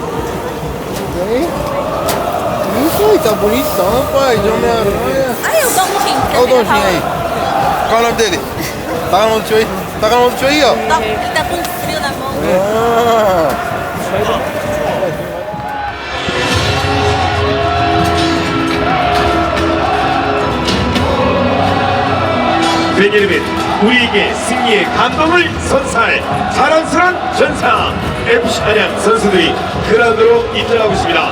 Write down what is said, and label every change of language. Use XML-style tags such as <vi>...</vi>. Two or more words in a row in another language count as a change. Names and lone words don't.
<pt>Bonitão, pai, de Homem-Aranha. Ai, eu dou uma Dondonzinho aí. Qual é o nome dele? Tá no nome do tio aí? Tá no nome do tio aí, ó. Ele tá com frio na mão.</pt> <ko>왜냐면 우리에게 승리의 감동을 선사할 자랑스러운 전사 FC 안양 선수들이 그라운드로 입장하고 있습니다.</ko>